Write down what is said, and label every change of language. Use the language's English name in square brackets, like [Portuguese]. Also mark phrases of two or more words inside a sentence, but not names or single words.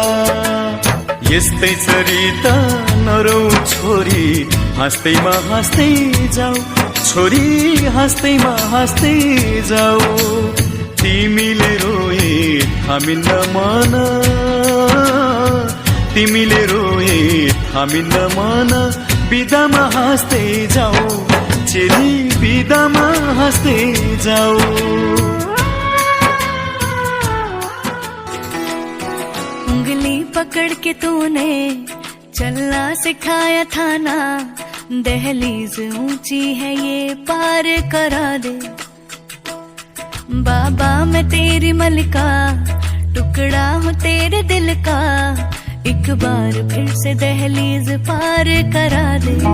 [Nepali] यस्तै चरिता नरौ छोरी, हाँस्दैमा हाँस्दै जाऊ, छोरी हाँस्दैमा हाँस्दै जाऊ। तिमीले रोए थामिन्न मन, तिमीले रोए थामिन्न मन, बिदामा हाँस्दै जाऊ चेली, बिदामा हाँस्दै जाऊ। [Hindi] उंगली पकड़ के तूने चलना सिखाया था ना, दहलीज ऊंची है ये पार करा दे। बाबा मैं तेरी मलिका, टुकड़ा हूँ तेरे दिल का, एक बार फिर से दहलीज पार करा दे।